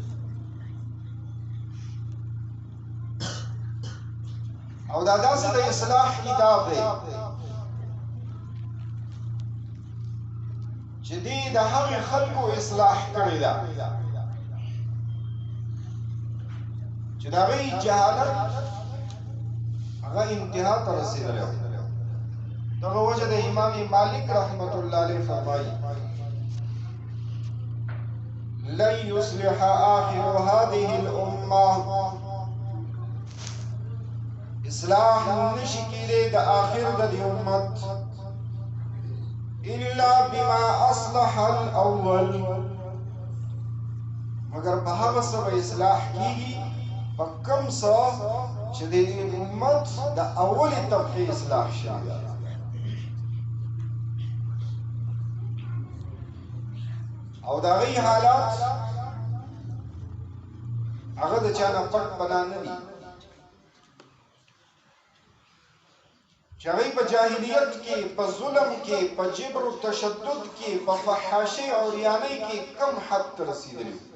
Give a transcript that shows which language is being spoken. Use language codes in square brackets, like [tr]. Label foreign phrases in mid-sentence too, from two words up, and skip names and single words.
[ps] او دا داسې د اصلاح کتاب دی چې دې د هغې خلکو اصلاح کړې ده چې د هغې جهالت هغه انتها ته رسېدلی و دغه وجه د امام مالک رحمت الله علیه فرمایي [ar] لن يصلح آخر هذه الأمة [ps] اصلاح نشي کېدی د آخر د دې امت [ar] الا بما اصلح الاول [ps] مگر په هغه څه به اصلاح کېږي په کوم څه چې د امت د اولې طبقې اصلاح شوي او د هغې حالات هغه د چا نه پټ پناه نه دي چې هغوی په جاهلیت کې په ظلم کې په جبر و تشدد کې په فحاشۍ او عریانۍ کې کم حد ته رسېدلي